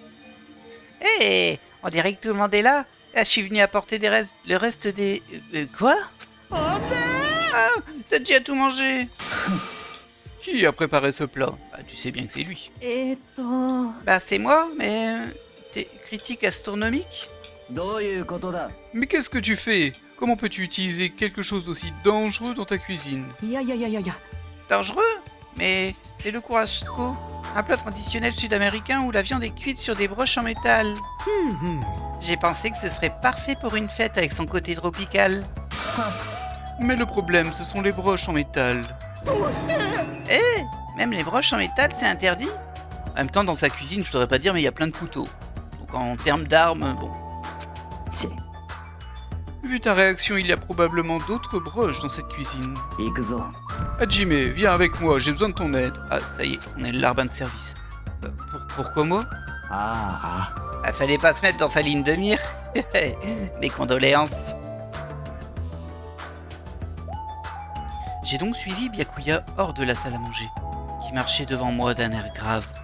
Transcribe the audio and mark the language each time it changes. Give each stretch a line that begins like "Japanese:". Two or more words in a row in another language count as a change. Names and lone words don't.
French: Hé, on dirait que tout le monde est là. Là, je suis venu apporter le reste des... quoi? Ah, t'as déjà tout mangé. Qui a préparé ce plat? Bah, tu sais bien que c'est lui. えーっと Bah, c'est moi, mais... T'es critique astronomique?
Japanese: どういうことだ
French: Mais qu'est-ce que tu fais? Comment peux-tu utiliser quelque chose d'aussi dangereux dans ta cuisine?
Japanese: いやいやいやいやいや
French: Dangereux? Mais c'est le churrasco, un plat traditionnel sud-américain où la viande est cuite sur des broches en métal. J'ai pensé que ce serait parfait pour une fête avec son côté tropical. Mais le problème, ce sont les broches en métal. Eh, même les broches en métal, c'est interdit? En même temps, dans sa cuisine, je voudrais pas dire, mais il y a plein de couteaux. Donc en termes d'armes, bon. チ Vu ta réaction, il y a probablement d'autres broches dans cette cuisine.
Japanese: 行くぞ
French: Hajime, viens avec moi, j'ai besoin de ton aide. Ah, ça y est, on est le larbin de service. Pourquoi moi? あ Ah, fallait pas se mettre dans sa ligne de mire. Mes condoléances. J'ai donc suivi Byakuya hors de la salle à manger, qui marchait devant moi d'un air grave.